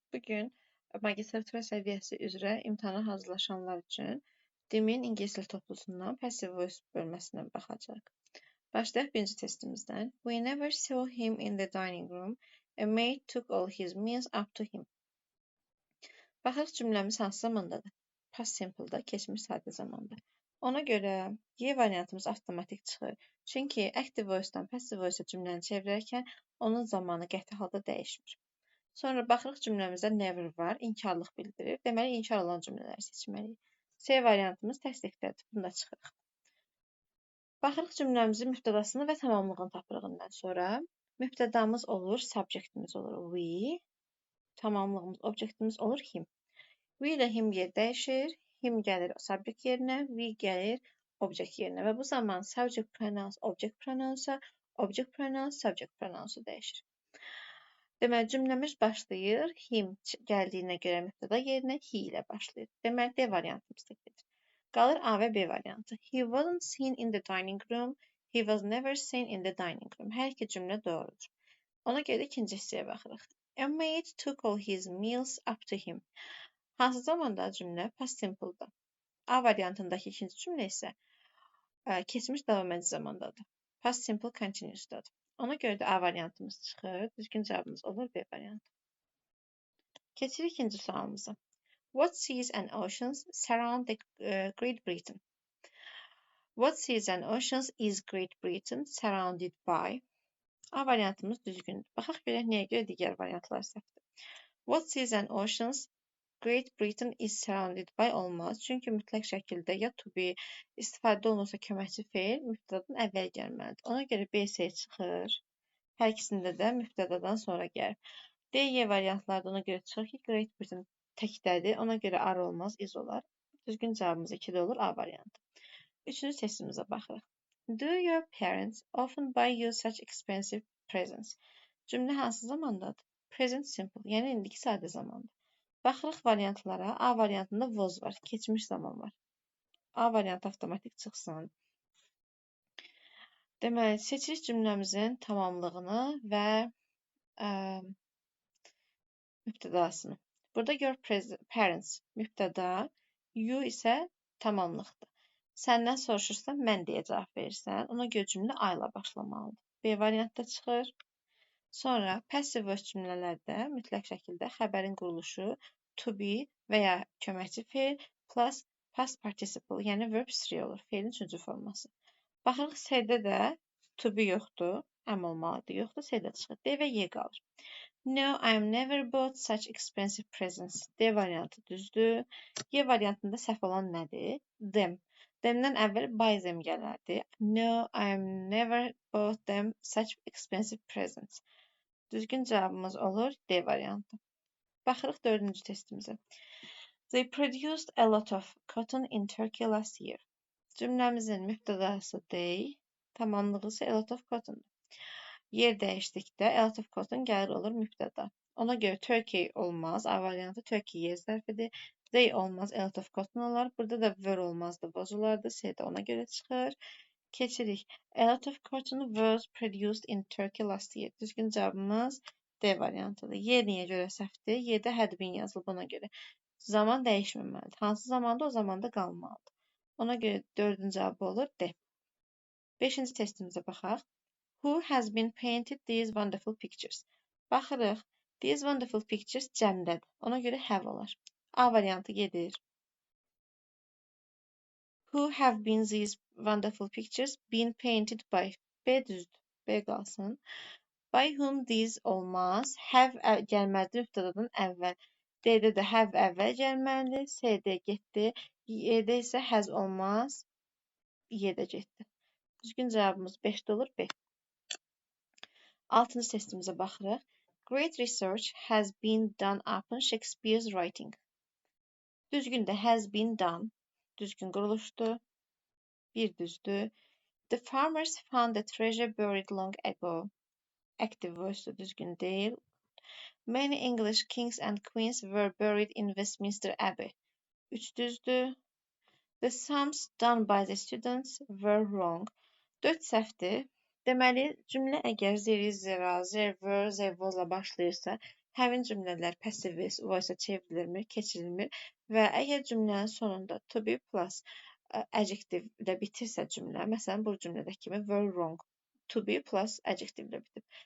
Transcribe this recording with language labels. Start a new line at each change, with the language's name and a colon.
Azerbaijani: Bugün magistratura səviyyəsi üzrə imtahana hazırlaşanlar üçün DİM-in ingilis dili toplusundan passive voice bölməsinə baxacaq. Başlayaq birinci testimizdən.
English: We never saw him in the dining room. A maid took all his meals up to him.
Azerbaijani: Baxaq cümləmiz hansı zamandadır? Past simple-da, keçmiş sadə zamanda. Ona görə Y variantımız avtomatik çıxır. Çünki active voice-dan passive voice cümləni çevirərkən onun zamanı qəti halda dəyişmir. Sonra baxırıq cümləmizdə never var, inkarlıq bildirir. Deməli, inkar olan cümlələri seçməliyik. C variantımız təsdiqdədir. Bunu da çıxırıq. Baxırıq cümləmizin mübtədasını və tamamlığını tapırığından sonra mübtədamız olur, subjectimiz olur we, tamamlığımız, objektimiz olur him. We ilə him yer dəyişir, him gəlir subject yerinə, we gəlir object yerinə və bu zaman subject pronouns, object pronouns'a, object pronouns, subject pronouns'a dəyişir. Deməli, cümləmiz başlayır, him gəldiyinə görə mübtəda yerinə he ilə başlayır. Deməli, D variantımız da gedir. Qalır A və B variantı.
English: He wasn't seen in the dining room. He was never seen in the dining room.
Azerbaijani: Hər iki cümlə doğrudur. Ona görə ikinci hissəyə baxırıq.
English: A maid took all his meals up to him.
Azerbaijani: Hansı zamanda cümlə? Past simple-da. A variantındakı ikinci cümlə isə keçmiş davam edici zamandadır. Past simple continuous'dadır. Ona görə də A variantımız çıxır. Düzgün cavabımız olur B variantı. Keçirik ikinci sualımıza.
English: What seas and oceans surround the Great Britain? What seas and oceans is Great Britain surrounded by?
Azerbaijani: A variantımız düzgündür. Baxaq görək nəyə görə digər variantlar səhvdir.
English: What seas and oceans Great Britain is surrounded by
Azerbaijani: olmaz. Çünki mütləq şəkildə ya to be istifadə olunursa köməkçi feil mübtədadan əvvəl gəlməlidir. Ona görə B, C çıxır. Hər ikisində də mübtədadan sonra gəlir. D, Y variantlarda ona görə çıxır ki, Great Britain təkdədir. Ona görə ar olmaz, iz olar. Düzgün cavabımız 2-də olur, A variantı. Üçüncü testimizə baxırıq.
English: Do your parents often buy you such expensive presents?
Azerbaijani: Cümlə hansı zamandadır? Present simple, yəni indiki sadə zamanda. Baxırıq variantlara. A variantında was var, keçmiş zaman var. A variantı avtomatik çıxsın. Deməli, seçirik cümləmizin tamamlığını və mübtədasını. Burada your parents mübtəda, you isə tamamlıqdır. Səndən soruşursa, mən deyə cavab verirsən. Ona görə cümlə I ilə başlamalıdır. B variantda çıxır. Sonra passive voice cümlələrdə mütləq şəkildə xəbərin quruluşu to be və ya köməkçi feil plus past participle, yəni verb 3 olur. Feilin üçüncü forması. Baxırıq C-də də to be yoxdur, am olmalıdır. Yoxdur, C-də çıxır. D və Y qalır.
English: No, I'm never bought such expensive presents.
Azerbaijani: D variantı düzdür. Y variantında səhv olan nədir? Them. Them'dən əvvəl
English: buy them
Azerbaijani: gələrdi.
English: No, I'm never bought them such expensive presents.
Azerbaijani: Düzgün cavabımız olur D variantı. Baxırıq dördüncü testimizə.
English: They produced a lot of cotton in Turkey last year.
Azerbaijani: Cümləmizin mübtədası they, tamamlığı isə a lot of cottondur. Yer dəyişdikdə
English: a lot of cotton
Azerbaijani: gəlir olur mübtəda. Ona görə Turkey olmaz. A variantı Turkey yer zərfidir. They olmaz.
English: A lot of cotton
Azerbaijani: olar. Burada da were olmazdı. Was olardı. C də ona görə çıxır. Keçirik.
English: A lot of cotton was produced in Turkey last year.
Azerbaijani: Düzgün cavabımız D variantıdır. Y niyə görə səhvdir? Y-də had been yazılıb ona görə. Zaman dəyişməməlidir. Hansı zamanda o zamanda qalmalıdır. Ona görə 4-cü cavabı olur D. 5-ci testimizə baxaq.
English: Who has been painted these wonderful pictures?
Azerbaijani: Baxırıq.
English: These wonderful pictures
Azerbaijani: cəmdədir. Ona görə have olar. A variantı gedir.
English: Who have been these wonderful pictures been painted by?
Azerbaijani: B düzdür. B qalsın.
English: By whom these
Azerbaijani: olmaz. Have gəlməlidir mübtədadan əvvəl. D-də də have əvvəl gəlməlidir. C-də getdi. Y-də isə has olmaz. Y-də getdi. Düzgün cavabımız 5-də olur B. 6-cı testimizə baxırıq.
English: Great research has been done upon Shakespeare's writing.
Azerbaijani: Düzgün də
English: has been done.
Azerbaijani: Düzgün quruluşdur. Bir düzdür.
English: The farmers found the treasure buried long ago. Active voice
Azerbaijani: düzgün deyil.
English: Many English kings and queens were buried in Westminster Abbey.
Azerbaijani: 3 düzdür.
English: The sums done by the students were wrong.
Azerbaijani: 4 səhvdir. Deməli, cümlə əgər zeri, zera, zervör, zervozla başlayırsa, həmin cümlələr passive voice-a çevrilmir, keçirilmir və əgər cümlənin sonunda to be plus adjective ilə bitirsə cümlə, məsələn, bu cümlədəki kimi
English: were wrong,
Azerbaijani: to be plus adjective ilə bitib.